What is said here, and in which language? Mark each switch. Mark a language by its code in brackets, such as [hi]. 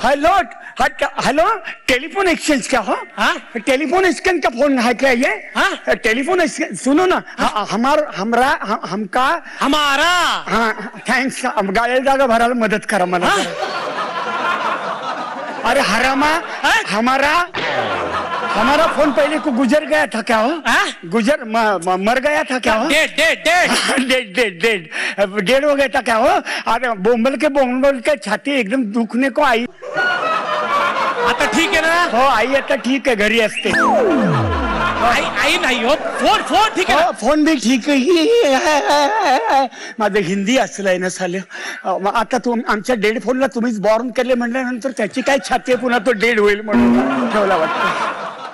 [hi] Hello hello, telephone exchange क्या हो? Telephone exchange का फोन है क्या ये? टेलीफोन एक्सचेंज सुनो ना. हमारा हाँ थैंक्स. [mr] गाड़ी जागा भरायला मदत करा मला. [hi] अरे हरामा, हमारा फोन पहले को गुजर गया था क्या हो? गुजर मर गया था क्या हो? डेड हो गया था क्या हो? अरे बोंबल के छाती एकदम दुखने को आई. [mr] आता ठीक आहे ना? हो आई आता ठीक आहे, घरी असते. आई नाही हो. फोन ठीक आहे. फोन भी ठीक आहे. माझं हिंदी असलंय ना साले. आता आमच्या डेड फोनला तुम्हीच बॉर्न केले म्हटल्यानंतर त्याची काय छाती आहे पुन्हा तो डेड होईल म्हणून ठेवला वाटतं.